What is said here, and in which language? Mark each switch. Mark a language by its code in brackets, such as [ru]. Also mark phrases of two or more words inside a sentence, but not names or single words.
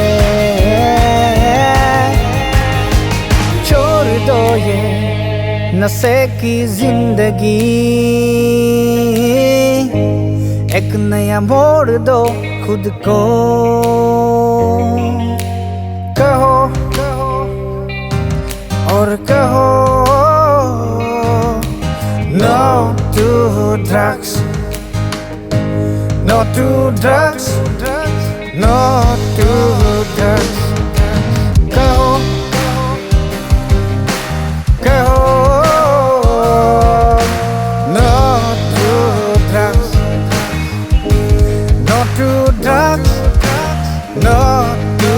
[hi] छोड़ दो ये नशे की जिंदगी, एक नया मोड़ दो खुद को, कहो और कहो [en] no to drugs, no to drugs, no to drugs. [hi] कहो कहो [en] no to drugs, no to drugs, [hi] no